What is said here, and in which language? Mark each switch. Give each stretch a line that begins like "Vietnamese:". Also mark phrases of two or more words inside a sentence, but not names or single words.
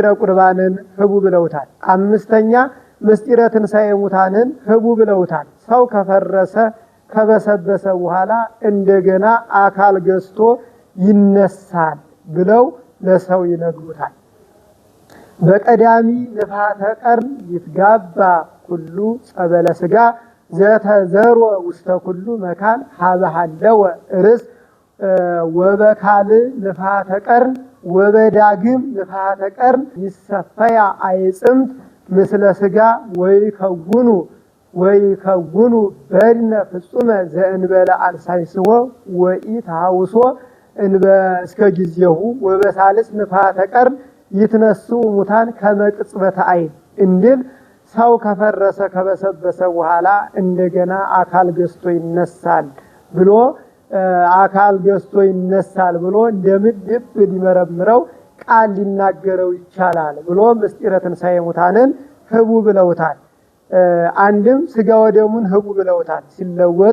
Amharic: ቁርባንን ህቡ ብለውታል። አምስተኛ ምስጢረ ትንሣኤ ሙታንን ህቡ ብለውታል። ሰው ከፈረሰ ከበሰበሰ በኋላ እንደገና አካል ገዝቶ ይነሳል ብለው ለሰው ይነግሩታል።
Geez: በቀዳሚ ንፋተ ቀርን ይትጋባ ኩሉ ጸበለ ስጋ ዘተዘሮ ውስተ ኩሉ መካን ሀበሃለወ ርስ ወበካል ንፋተ ቀርን ወበዳግም ንፋተ ቀርን ይሰፈያ አይጽምት ምስለ ስጋ ወይከውኑ በድነ ፍጹመ ዘእንበለ አልሳይስዎ ወኢትሃውሶ እስከ ጊዜሁ ወበሳልስ ንፋተ ቀርን ይትነሱ ሙታን ከመቅጽበተ አይን
Amharic: እንዲል ሰው ከፈረሰ ከበሰበሰ በኋላ እንደገና አካል ገዝቶ ይነሳል ብሎ እንደምን ልብ ሊመረምረው ቃል ሊናገረው ይቻላል ብሎ ምስጢረ ትንሣኤ ሙታንን ህቡ ብለውታል። አንድም ስጋ ወደሙን ህቡ ብለውታል፣ ሲለወጥ